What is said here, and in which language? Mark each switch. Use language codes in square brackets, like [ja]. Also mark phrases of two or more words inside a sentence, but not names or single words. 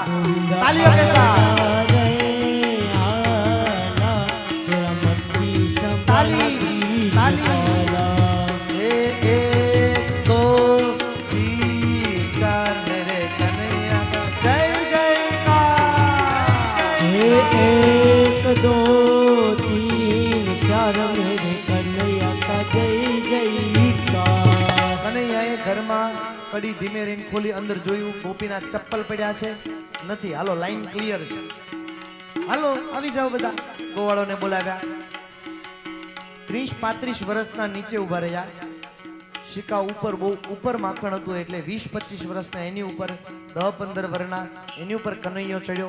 [hi] तालीओ के साथ ताली ताली. एक दो तीन चार मेरे कन्हैया का जय जयकार. एक दो तीन चार मेरे कन्हैया का जय जयकार. [gu] કનૈયાએ ઘરમાં કડી ધીમે રહીને ખોલી અંદર જોયું ગોપીના ચપ્પલ પડ્યા છે નથી. હાલો લાઈન ક્લિયર છે, હાલો આવી જાઓ બધા. ગોવાળોને બોલાવ્યા. 30-35 વર્ષના નીચે ઉભા રહ્યા. શિકા ઉપર બહુ ઉપર માખણ હતું એટલે 20-25 વર્ષના એની ઉપર, 10-15 વર્ષના એની ઉપર કનૈયો ચડ્યો.